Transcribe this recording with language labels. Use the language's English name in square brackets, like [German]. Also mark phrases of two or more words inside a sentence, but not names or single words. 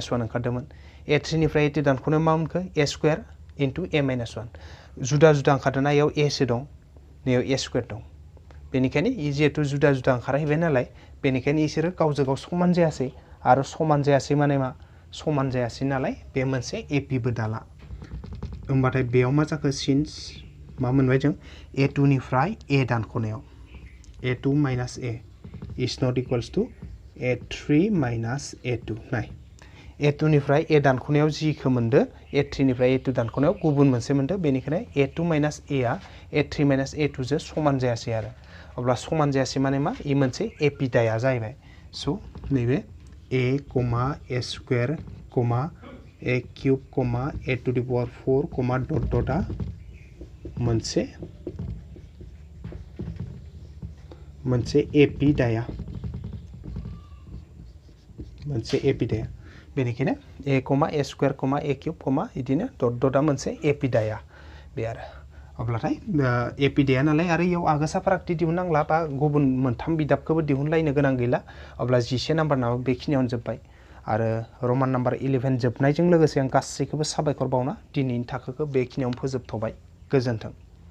[Bodo] 1 ओंखारदोंमोन a3 निफ्राय a2 दानख'नायाव मा मोनखो a [English] square into [Bodo] a माइनास 1 जुदा जुदा ओंखारदोंना इयाव a सो दं नैयाव a स्क्वायर दं बेनिखायनो इ जिहेतु जुदा जुदा ओंखारहैबाय नालाय बेनिखायनो इसोरो गावजों गाव समान जायासै आरो समान जायासै माने मा समान जायासै नालाय बे मोनसे एपिबो दाला होमबाथाय बेयाव मा जाखो सिन्स मा मोनबाय जों a2 निफ्राय a दानख'नायाव a2 माइनास a [English] is not equals to [Bodo] a3 माइनास a2 नाय a2 निफ्राय a दानख'नायाव जिखौ मोनदो a3 निफ्राय a2 दानख'नायाव गुबुन मोनसे मोनदो बेनिखायनो a2 माइनास a आ a3 माइनास a2 जो समान जायासै आरो अब्ला समान जायासै माने मा इ मोनसे एपिडाया जाहैबाय स' नैबे a, a स्क्वायर, a क्यूब, a [English] to the power [Bodo] 4, डट डटआ मोनसे एपिडाया बेनिखायनो a, a स्क्वायर, a क्यूब, इदिनो डट डटआ मोनसे एपिडाया बे आरो अब्लाथाय एपिडाया नालाय आरो इयाव आगोसा फारागथि दिहुननांला बा गुबुन मोनथाम बिदाबखौबो दिहुनलायनो गोनां गैला अब्ला 11 नाम्बारनाबो बेखिनियावनो जोब्बाय आरो [English] Roman number [Bodo] 11 जोबनायजों लोगोसे आं गासैखौबो साबायखर बावना दिनैनि थाखोखौ बेखिनियावनो फोजोबथ'बाय गोजोन्थों।